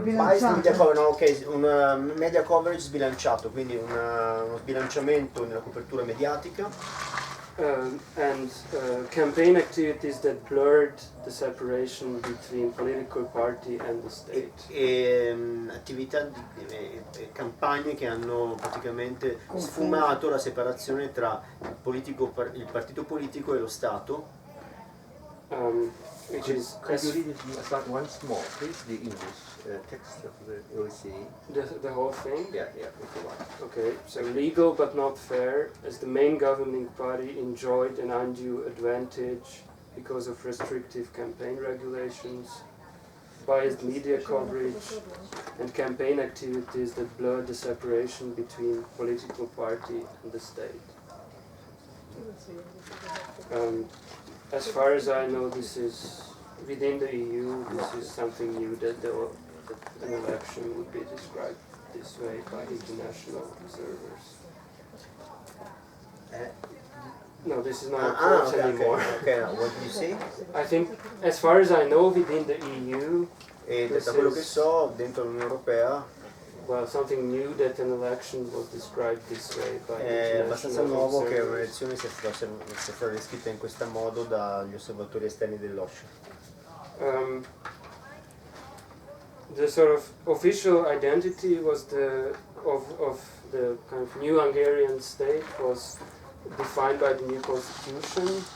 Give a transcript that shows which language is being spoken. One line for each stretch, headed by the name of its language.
English: biased media coverage,
Italian: no, ok, un media coverage sbilanciato, quindi uno sbilanciamento nella copertura mediatica.
English: And campaign activities that blurred the separation between political party and the state.
Italian: Attività campagne che hanno praticamente sfumato la separazione tra il partito politico e lo Stato.
English: Which is Could you read it about once more, please, the English text of the OSCE? the whole thing. Yeah, if you want. Okay, so legal but not fair, as the main governing party enjoyed an undue advantage because of restrictive campaign regulations, biased media coverage, and campaign activities that blurred the separation between political party and the state. As far as I know, this is within the EU. This is something new that an election would be described this way by international observers. No, this is not important anymore. Okay, what do you say? I think, as far as I know, within the EU,
Italian: E da quello che so, dentro l'Unione Europea
English: well, something new that an election was described this way by
Italian: è abbastanza
English: international
Italian: nuovo che
English: observers.
Italian: un'elezione sia stata descritta in questo modo dagli osservatori esterni dell'OSCE.
English: The sort of official identity was of the kind of new Hungarian state was defined by the new constitution.